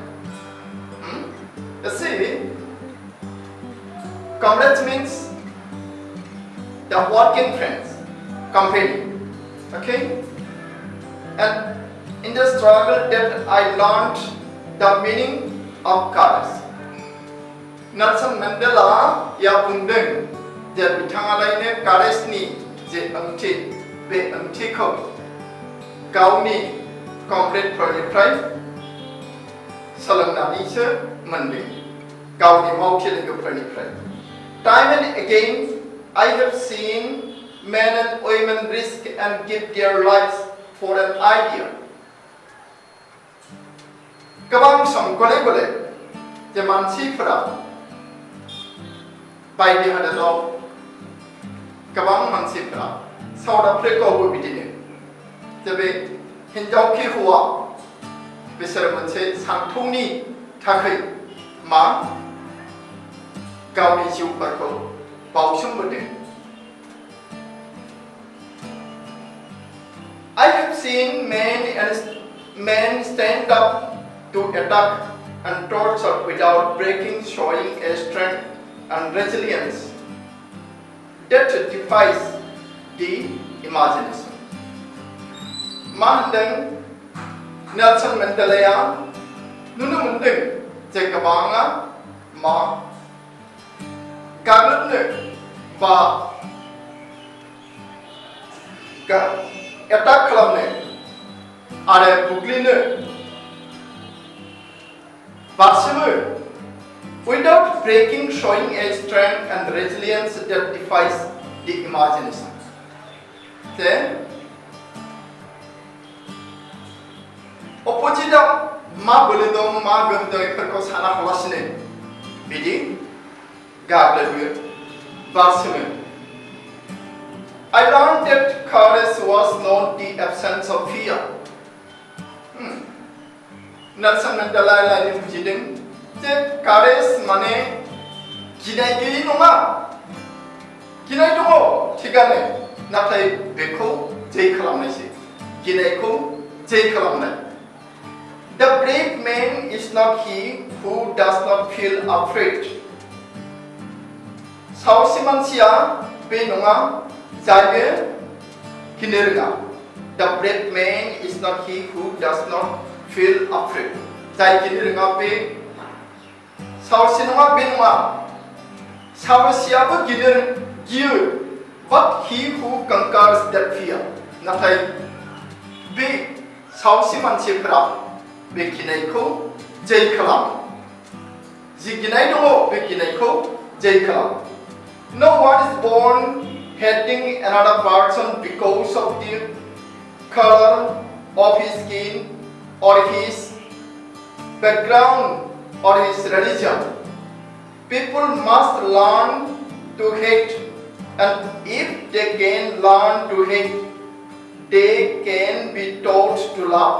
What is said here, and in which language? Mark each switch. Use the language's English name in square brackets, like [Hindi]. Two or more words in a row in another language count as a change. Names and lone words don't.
[English] You see, comrades means the working friends, company. Okay? And in the struggle that I learned the meaning of courage. [Bodo] Nelson Mandela ya buंदों जे बिथाङालायनो कारेजनि जे ओंथि बे ओंथिखौ गावनि कमरेडफोरनिफ्राय सोलोंनानैसो मोनदों गावनि मावथि लोगोफोरनिफ्राय. [English] Time and again I have seen men and women risk and give their lives for an idea. [Bodo] गोबां सम गले-गले जे मानसिफोरा बायदि हादोराव गोबां मानसिफोरा साउथ आफ्रिकायावबो बिदिनो जे बे हिनजावखि हौवा बिसोर मोनसे सानथौनि थाखाय गावनि जिउफोरखौ बाउसोमबोदों. [English] I have seen men stand up to attack and torture without breaking, showing a strength and resilience that defies the imagination. [Bodo] मा होनदों नेल्सन मेंडेलाया नुनो मोनदों जे गोबाङा गाग्लोबनो बा एटाक खालामनो आरो बुग्लिनो बारसोमो [English] without breaking, showing a strength and resilience that defies the imagination. Then, opposite [Bodo] मा बोलो दं मा गोहो दं बेफोरखौ साना हवासिनो बिदि गाग्लोबो बारसोमो. [English] I learned that courage was not the absence of fear. [Bodo] नेल्सन मेंडेला लायनो बुजिदों जे कारेज माने गिनाय गैयै नङा. गिनाय दङ थिगानो नाथाय बेखौ जै खालामनायसो गिनायखौ जै खालामनाय. [English] The brave man is not he who does not feel afraid. [Bodo] साहसी मानसिया बे नङा जाय गिनो रोङा. [English] The brave man is not he who does not feel afraid. [Bodo] जाय गिनो रोङा बे साहसी नङा बे नङा. साहसियाबो गियो, [English] but he who conquers that fear. [Bodo] नाथाय बे सावस्रि मानसिफोरा बे गिनायखौ जै खालामो जि गिनाय दङ बे गिनायखौ जै खालामो [English] No one is born hating another person because of the color of his skin or his background or his religion. People must learn to hate, and if they can learn to hate, they can be taught to love.